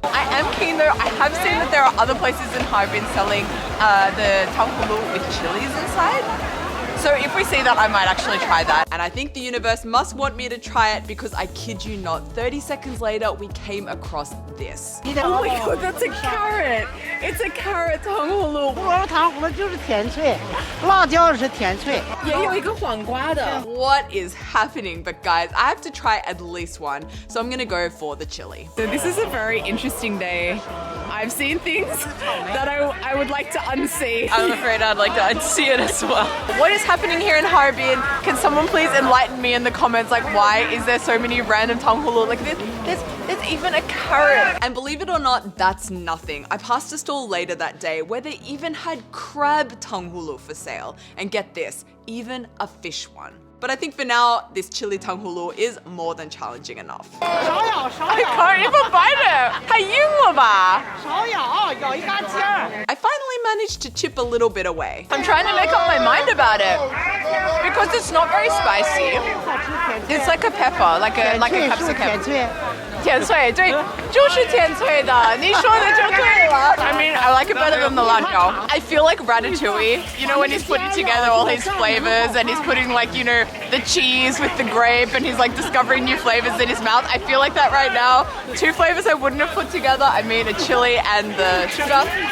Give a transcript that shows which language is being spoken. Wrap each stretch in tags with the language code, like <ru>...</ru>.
<en>I am keen though, I have seen that there are other places in Harbin selling the tanghulu with chilies inside. So if we see that, I might actually try that. And I think the universe must want me to try it because I kid you not, 30 seconds later, we came across this. Oh my god, that's a carrot! It's a carrot tanghulu.</en> <zh>胡萝卜糖葫芦就是甜脆，辣椒是甜脆。也有一个黄瓜的.</zh> <en>What is happening? But guys, I have to try at least one. So I'm gonna go for the chili. So this is a very interesting day. I've seen things that I would like to unsee. I'm afraid I'd like to unsee it as well. What is happening here in Harbin? Can someone please enlighten me in the comments? Like, why is there so many random tanghulu? Like, there's even a carrot. And believe it or not, that's nothing. I passed a stall later that day where they even had crab tanghulu for sale. And get this, even a fish one. But I think for now, this chili tanghulu is more than challenging enough.</en> <zh>少咬少</zh> <en>I</en> <zh>咬</zh> <en>can't even bite it.</en> <zh>太硬了吧? 少咬，咬一大尖儿。</zh> <en>I finally managed to chip a little bit away. I'm trying to make up my mind about it because it's not very spicy. It's like a pepper, like a</en> <zh>甜脆是不是</zh> <en>capsicum.</en> <zh>甜脆？甜脆，对，就是甜脆的，你说的就对了。</zh> <en>I mean, I like it better than the latiao. I feel like Ratatouille, you know, when he's putting together all his flavors and he's putting like, you know, the cheese with the grape and he's like discovering new flavors in his mouth. I feel like that right now. Two flavors I wouldn't have put together. I mean, a chili and the sugar.</en>